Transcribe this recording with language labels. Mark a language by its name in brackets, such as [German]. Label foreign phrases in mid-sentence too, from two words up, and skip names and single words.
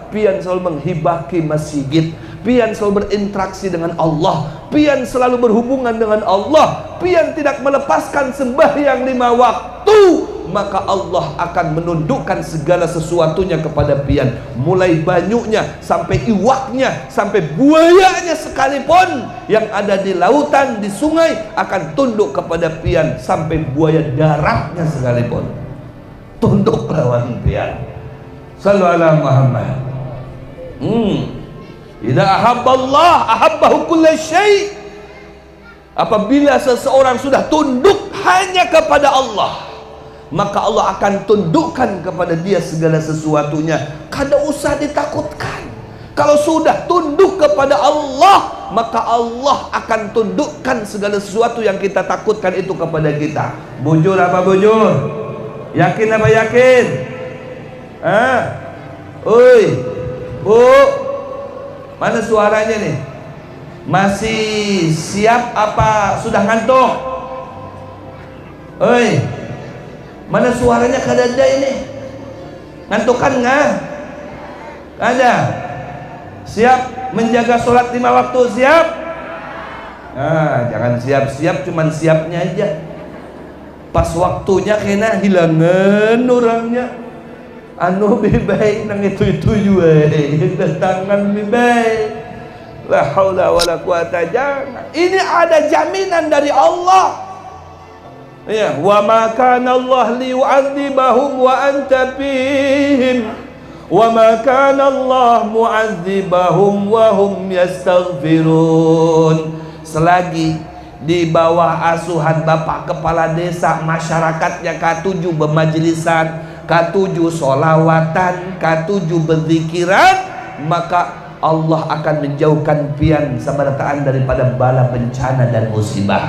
[Indonesian] Pian selalu menghibaki masjid, pian selalu berinteraksi dengan Allah, pian selalu berhubungan dengan Allah, pian tidak melepaskan sembahyang 5 waktu, maka Allah akan menundukkan segala sesuatunya kepada pian, mulai banyunya sampai iwaknya, sampai buayanya sekalipun yang ada di lautan, di sungai akan tunduk kepada pian, sampai buaya daratnya sekalipun tunduk lawan pian. [Arabic] صلى الله عليه محمد. إذا أحب الله أحبه كل شيء'. [Indonesian] Apabila seseorang sudah tunduk hanya kepada Allah, maka Allah akan tundukkan kepada dia segala sesuatunya. [Banjar] Kada usah ditakutkan. [Indonesian] Kalau sudah tunduk kepada Allah, maka Allah akan tundukkan segala sesuatu yang kita takutkan itu kepada kita. [Banjar] Bujur apa bujur? Yakin apa yakin? [Indonesian] Oi, bu, mana suaranya nih? Masih siap apa sudah ngantuk? [Banjar] Oi, mana suaranya kada ada ini? [Indonesian] Ngantukan nggak? Ada. Siap menjaga sholat 5 waktu, siap? Jangan siap-siap, cuman siapnya aja. [Banjar] Pas waktunya kena hilangan orangnya. Anu bibai nang itu juga datangan bibai. [Arabic] لا حول ولا قوة jangan. [Indonesian] Ini ada jaminan dari Allah. [Arabic] Ya, وما كان الله ليعذبهم وأنت فيهم. وما كان الله معذبهم وهم يستغفرون. [Indonesian] Selagi di bawah asuhan Bapak Kepala Desa, masyarakatnya K7 bermajlisan, K7 solawatan, K7 berzikiran, maka Allah akan menjauhkan pian sabarataan daripada bala bencana dan musibah.